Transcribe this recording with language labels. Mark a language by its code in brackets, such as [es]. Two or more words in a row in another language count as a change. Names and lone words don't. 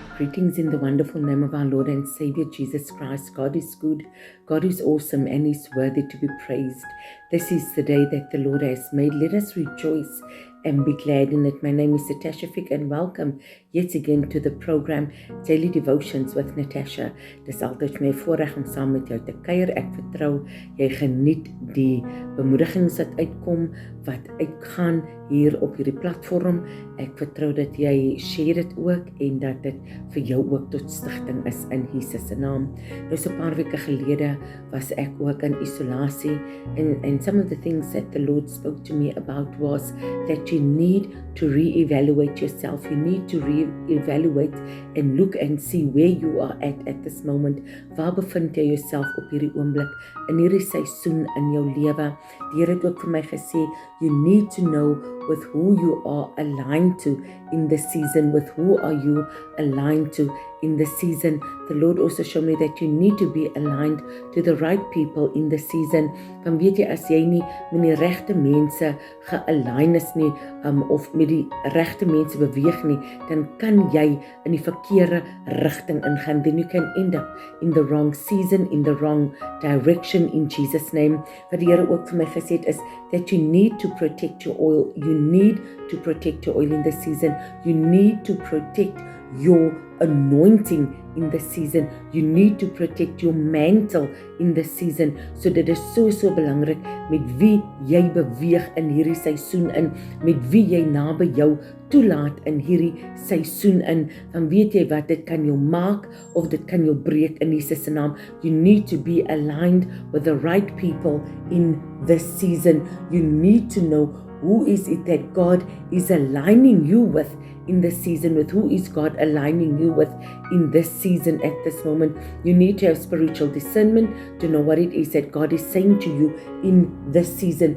[en] Greetings in the wonderful name of our Lord and Savior Jesus Christ. God is good, God is awesome, and is worthy to be praised. This is the day that the Lord has made. Let us rejoice and be glad in it. My name is Natasha Fick, and welcome yet again to the program Daily Devotions with Natasha. [af] Dis altyd my voorreg om saam met jou te kuier. Ek vertrou jy geniet die bemoedigings wat uitkom, wat uitgaan hier op hierdie platform. Ek vertrou dat jy share dit ook en dat dit vir jou ook tot stigting is in Jesus se naam. Nou so 'n paar weke gelede was ek ook in isolasie [en] and some of the things that the Lord spoke to me about was that you need to re-evaluate yourself. You need to re-evaluate and look and see where you are at this moment. [af] Waar bevind jy jouself op hierdie oomblik in hierdie seisoen in jou lewe? Die Here het ook vir my gesê, [en] you need to know with who you are aligned to in this season. With who are you aligned to in this season? The Lord also showed me that you need to be aligned to the right people in this season. [af] Dan weet jy, as jy nie met die regte mense ge-align is nie, of met die regte mense beweeg nie, dan kan jy in die verkeerde rigting ingaan. [en] Then you can end up in the wrong season, in the wrong direction in Jesus' name. [af] Wat die Here ook vir my gesê het is [en] that you need to protect your oil. You need to protect your oil in this season. You need to protect your anointing in this season. You need to protect your mantle in this season. [af] So dit is so belangrik met wie jy beweeg in hierdie seisoen in, met wie jy naby jou toelaat in hierdie seisoen in. Dan weet jy wat, dit kan jou maak of dit kan jou breek in Jesus se naam. [en] You need to be aligned with the right people in this season. You need to know who is it that God is aligning you with in this season, with who is God aligning you with in this season at this moment. You need to have spiritual discernment to know what it is that God is saying to you in this season.